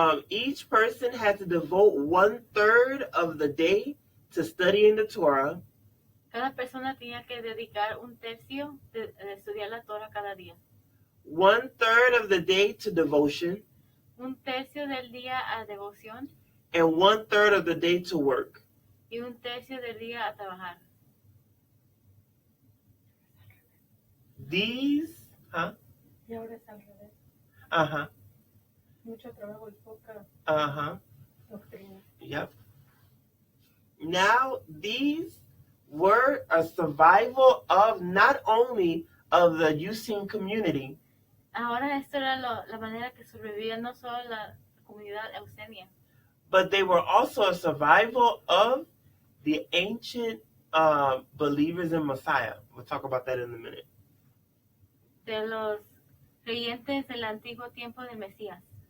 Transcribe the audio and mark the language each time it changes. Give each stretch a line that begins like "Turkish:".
English: Each person had to devote 1/3 of the day to studying the Torah.
Spanish: Cada persona tenía que dedicar un tercio de estudiar la Torah cada día.
English: 1/3 of the day to devotion.
Spanish: Un tercio del día a devoción.
English: And 1/3 of the day to work.
Spanish: Y un tercio del día a trabajar.
English: These,
Spanish: Y ahora es al revés. Uh-huh. Mucho trabajo y poca Uh-huh. doctrina. Yep.
English: Now, these were a survival of not only of the Eucene community,
Spanish: Ahora esto era la manera que sobrevivía no solo la comunidad eusenia,
English: but they were also a survival of the ancient believers in Messiah. We'll talk about that in a minute.
Spanish: de los creyentes del antiguo tiempo del Mesías.